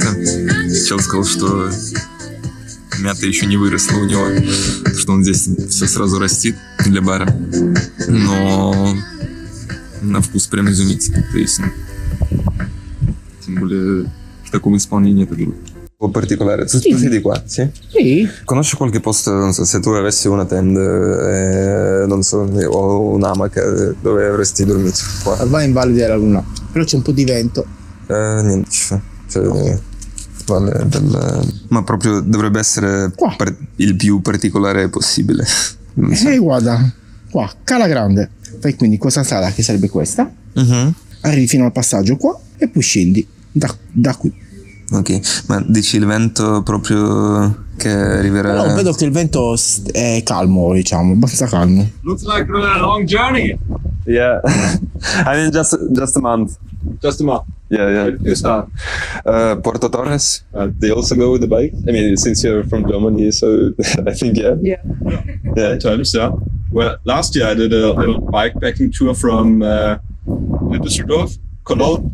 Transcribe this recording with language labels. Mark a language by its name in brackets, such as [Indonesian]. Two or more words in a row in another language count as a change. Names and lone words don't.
[Russian] Чел сказал, что мята еще не выросла у него, что он здесь все сразу растит для бара. Но на вкус прям изумительный. То есть, тем более в таком исполнении это было. [Italian] Un particolare, tu siedi qua, sì? Sì, Conosci qualche posto, non so, se tu avessi una tent, non so, o un'amaca dove avresti dormito qua? vai in Valle della Luna, però c'è un po' di vento. Niente ci fa. Cioè, vale ma proprio dovrebbe essere Qua. Il più particolare possibile. Non so. Guarda, qua, Cala Grande. Fai quindi questa strada che sarebbe questa, Mhm. arrivi fino al passaggio qua e poi scendi da qui. Ok, ma dici il vento proprio che arriverà... Però vedo che il vento è calmo, diciamo, abbastanza calmo. [English] Looks like a long journey. Yeah, I mean just a month. Just a month. Yeah. You start. Porto Torres, they also go with the bike. I mean, since you're from Germany, so I think yeah. Times, yeah. Well, last year I did a little bikepacking tour from Düsseldorf, Cologne,